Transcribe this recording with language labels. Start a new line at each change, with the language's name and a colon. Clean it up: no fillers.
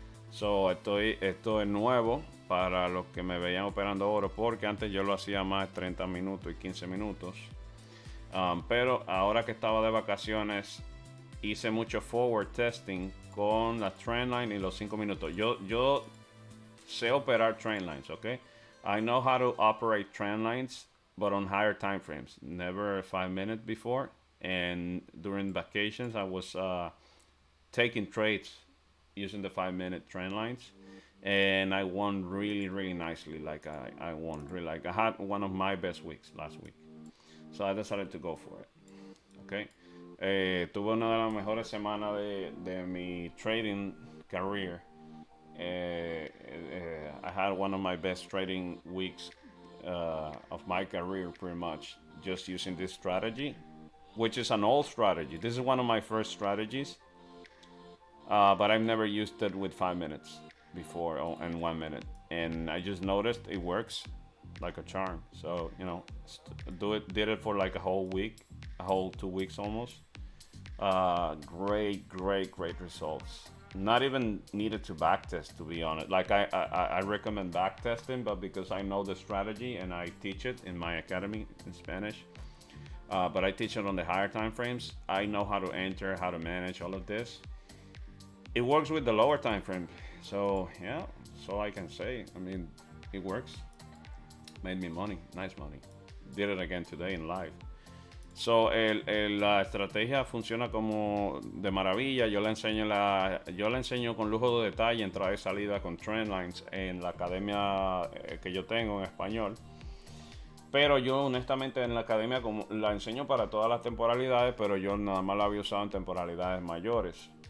Spanish: So esto es nuevo para los que me veían operando oro, porque antes yo lo hacía más 30 minutos y 15 minutos. Pero ahora que estaba de vacaciones, hice mucho forward testing con la trendline y los 5 minutos. Yo sé operar trendlines, ¿ok?
English: I know how to operate trendlines, but on higher time frames. Never 5 minutes before. And during vacations, I was taking trades using the 5-minute trend lines. And I won really, really nicely. Like I won really, like I had one of my best weeks last week. So I decided to go for it. Okay.
Spanish: Tuve una de las mejores semanas de mi
English: trading career. I had one of my best trading weeks of my career, pretty much, just using this strategy, which is an old strategy. This is one of my first strategies, but I've never used it with 5 minutes before and 1 minute, and I just noticed it works like a charm. So you know, did it for like a whole week, a whole 2 weeks almost. Great results. Not even needed to backtest, to be honest. Like I recommend backtesting, but because I know the strategy and I teach it in my academy in Spanish, but I teach it on the higher time frames. I know how to enter, how to manage all of this. It works with the lower time frame, so yeah, that's all I can say. I mean, it works. Made me money, nice money. Did it again today in live.
Spanish: So, la estrategia funciona como de maravilla. Yo la enseño con lujo de detalle, entrada y salida con trendlines en la academia que yo tengo en español. Pero yo honestamente en la academia la enseño para todas las temporalidades, pero yo nada más la había usado en temporalidades mayores.